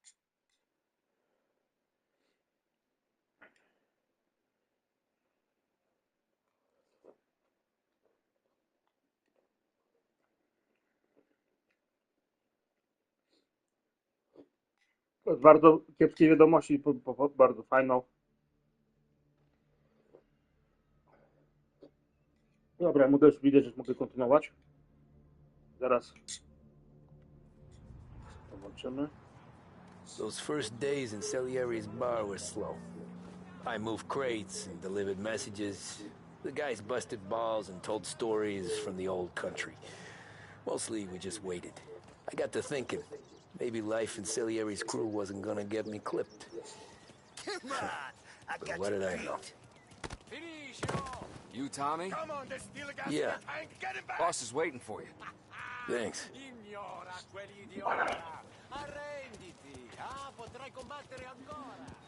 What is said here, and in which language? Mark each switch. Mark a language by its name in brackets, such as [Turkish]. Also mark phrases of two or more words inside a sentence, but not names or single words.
[Polish] To jest bardzo kiepskie wiadomości, bardzo fajną. Dobra, mogę już widzieć, że mogę kontynuować. Zaraz zobaczymy. [English] Those first days in Salieri's bar were slow. I moved crates and delivered messages. The guys busted balls and told stories from the old country. Mostly we just waited. I got to thinking, maybe life in Salieri's crew wasn't gonna get me clipped. Come on, I But got what you did I beat. know? You, Tommy? Come on, there's still a gas Yeah. in the tank. Get him back. Boss is waiting for you. Thanks. [Italian] Ignora quell'idiota! Arrenditi! Ah, potrai combattere ancora!